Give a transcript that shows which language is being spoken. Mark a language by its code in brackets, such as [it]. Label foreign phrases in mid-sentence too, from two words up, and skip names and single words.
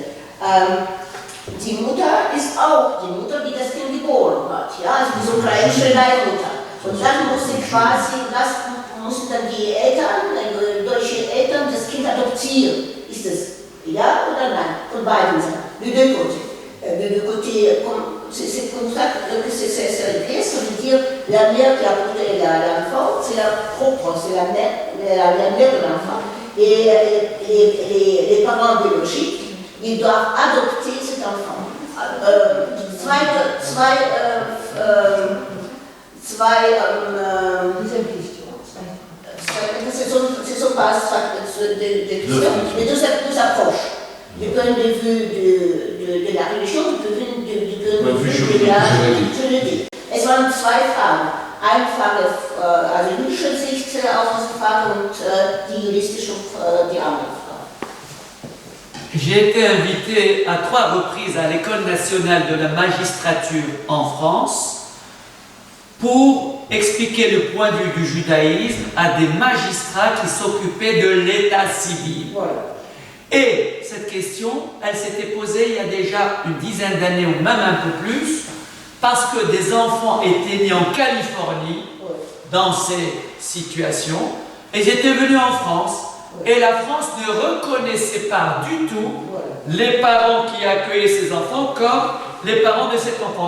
[de] Die Mutter ist auch die Mutter, die das Kind geboren hat, ja, also die ukrainische Leihmutter. Und dann mussten dann die Eltern, deutsche Eltern, das Kind adoptieren. Ist es ja oder nein? Von beiden Seiten. [fr] De deux côtés. C'est comme ça que c'est réglé. Ça veut dire la mère qui a porté l'enfant, c'est la propre, c'est la mère de l'enfant. Et les parents biologiques, ils doivent adopter cet enfant. Ce sont pas deux approches. Du point de vue de la religion, du point de vue de la juridique. [de] Es waren zwei Fragen. Eine Frage, also jüdische Sicht auf diese Frage und die juristische, die andere Frage. [fr] J'ai été invité à 3 reprises à l'École nationale de la magistrature en France pour expliquer le point de vue du judaïsme à des magistrats qui s'occupaient de l'état civil. Voilà. Et cette question, elle s'était posée il y a déjà une dizaine d'années ou même un peu plus, parce que des enfants étaient nés en Californie dans ces situations, et ils étaient venus en France, et la France ne reconnaissait pas du tout les parents qui accueillaient ces enfants comme les parents de cet enfant.